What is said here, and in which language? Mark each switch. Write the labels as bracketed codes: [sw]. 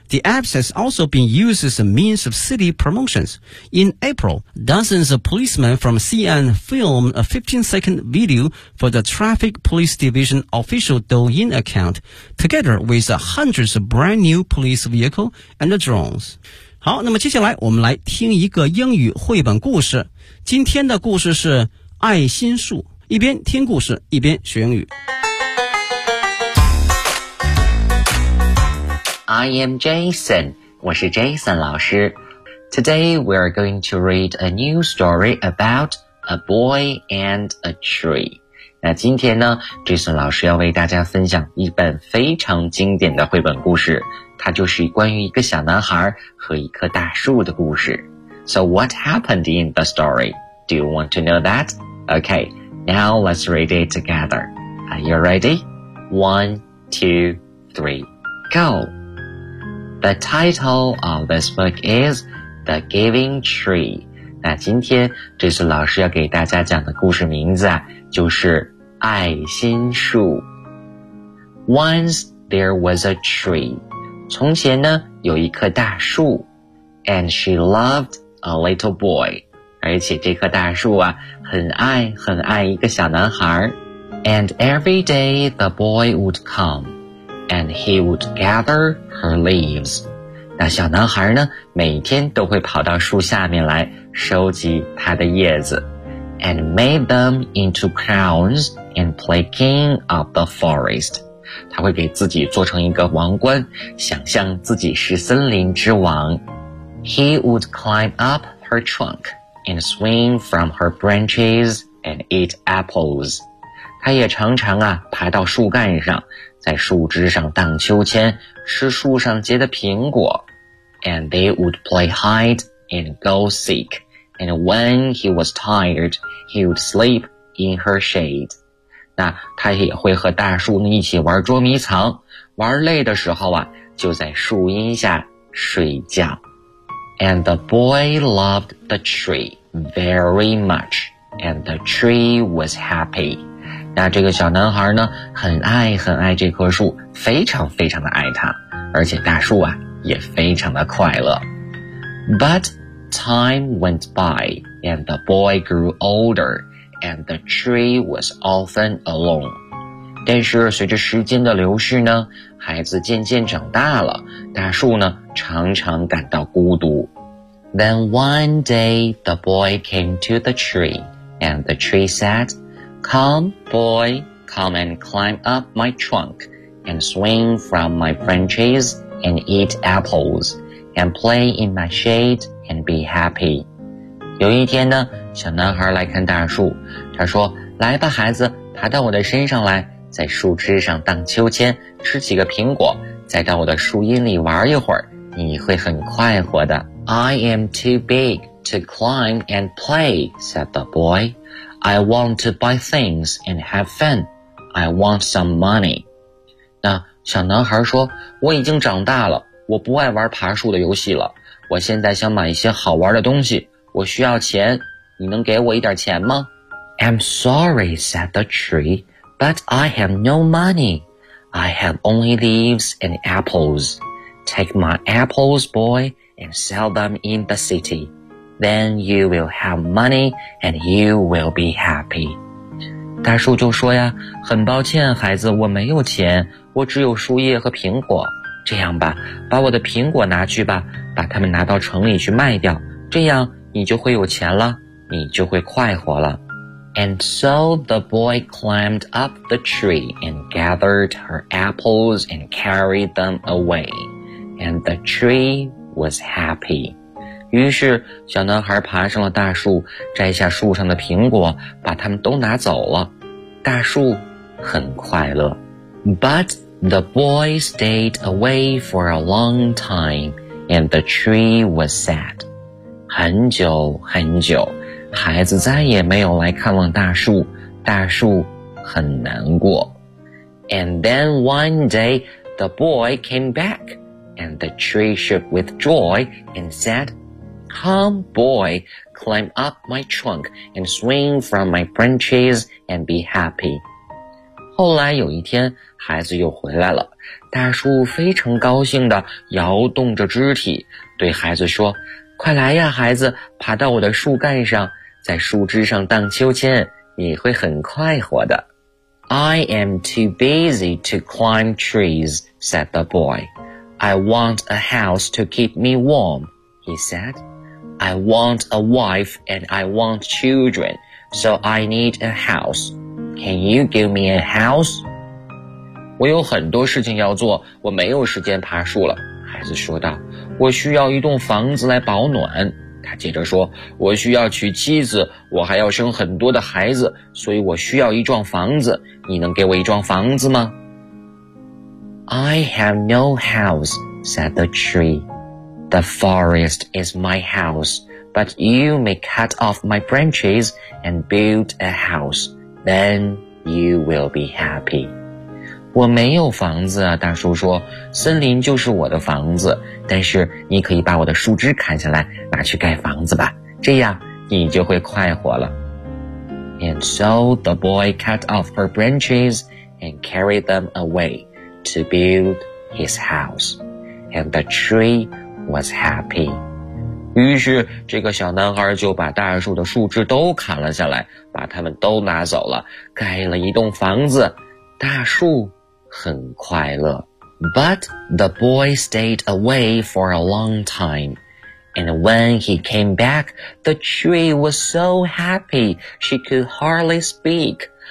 [en] The app has also been used as a means of city promotions. In April, dozens of policemen from Xi'an filmed a 15-second video for the Traffic Police Division official Douyin account, together with hundreds of brand new police vehicles and drones. [zh] 好，那么接下来我们来听一个英语绘本故事。今天的故事是爱心树，一边听故事一边学英语。 [en] I am Jason， [zh] 我是 Jason 老师。 [en] Today we are going to read a new story about a boy and a tree。 [zh] 那今天呢 Jason 老师要为大家分享一本非常经典的绘本故事，它就是关于一个小男孩和一棵大树的故事。 [en] So what happened in the story? Do you want to know that? Okay, now let's read it together. Are you ready? 1, 2, 3, go! The title of this book is The Giving Tree. [zh] 那今天这次老师要给大家讲的故事名字啊，就是爱心树。 [en] Once there was a tree. [zh] 从前呢有一棵大树 [en] and she loved a little boy， [zh] 而且这棵大树啊很爱很爱一个小男孩。 [en] And every day the boy would come and he would gather her leaves， [zh] 那小男孩呢每天都会跑到树下面来收集他的叶子。 [en] and made them into crowns and play king of the forest. [zh] 他会给自己做成一个王冠，想象自己是森林之王。 [en] He would climb up her trunk and swing from her branches and eat apples. [zh] 他也常常啊爬到树干上，在树枝上荡秋千，吃树上结的苹果。 [en] And they would play hide and go seek. And when he was tired, he would sleep in her shade. [zh] 那他也会和大树一起玩捉迷藏，玩累的时候啊，就在树荫下睡觉。 [en] And the boy loved the tree very much, and the tree was happy. [zh] 那这个小男孩呢，很爱很爱这棵树，非常非常的爱它，而且大树啊，也非常的快乐。 [en] But time went by, and the boy grew older, and the tree was often alone. [zh] 但是随着时间的流逝呢，孩子渐渐长大了，大树呢，常常感到孤独。 [en] Then one day the boy came to the tree, and the tree said, Come, boy, come and climb up my trunk, and swing from my branches, and eat apples, and play in my shade, and be happy. [zh] 有一天呢，小男孩来看大树，他说，来吧孩子，爬到我的身上来，在树枝上荡秋千，吃几个苹果，再到我的树荫里玩一会儿，你会很快活的。 [en] I am too big to climb and play, said the boy. I want to buy things and have fun. I want some money. [zh] 那小男孩说，我已经长大了，我不爱玩爬树的游戏了，我现在想买一些好玩的东西，我需要钱，你能给我一点钱吗？ [en] I'm sorry, said the tree. But I have no money. I have only leaves and apples. Take my apples, boy, and sell them in the city. Then you will have money and you will be happy. [zh] 大树就说呀，很抱歉孩子，我没有钱，我只有树叶和苹果。这样吧，把我的苹果拿去吧，把它们拿到城里去卖掉，这样你就会有钱了，你就会快活了。 [en] And so the boy climbed up the tree and gathered her apples and carried them away. And the tree was happy. [zh] 于是小男孩爬上了大树，摘下树上的苹果，把它们都拿走了。大树很快乐。 [en] But the boy stayed away for a long time and the tree was sad. [zh] 很久很久。孩子再也没有来看望大树，大树很难过。 [en] And then one day, the boy came back, and the tree shook with joy and said, Come, boy, climb up my trunk and swing from my branches and be happy. [zh] 后来有一天，孩子又回来了，大树非常高兴地摇动着肢体，对孩子说，快来呀，孩子，爬到我的树干上。在树枝上荡秋千，你会很快活的。 [en] I am too busy to climb trees, said the boy. I want a house to keep me warm, he said. I want a wife and I want children, so I need a house. Can you give me a house? [zh] 我有很多事情要做，我没有时间爬树了，孩子说道。我需要一栋房子来保暖。他接着说，我需要娶妻子，我还要生很多的孩子，所以我需要一幢房子，你能给我一幢房子吗？ [en] I have no house, said the tree. The forest is my house, but you may cut off my branches and build a house, then you will be happy. [zh] 我没有房子啊，大树说，森林就是我的房子，但是你可以把我的树枝砍下来，拿去盖房子吧，这样你就会快活了。 [en] And so the boy cut off her branches and carried them away to build his house. And the tree was happy. [zh] 于是这个小男孩就把大树的树枝都砍了下来，把它们都拿走了，盖了一栋房子，大树很快乐。 [en] But the boy stayed away for a long time. And when he came back, the tree was so happy she could hardly speak.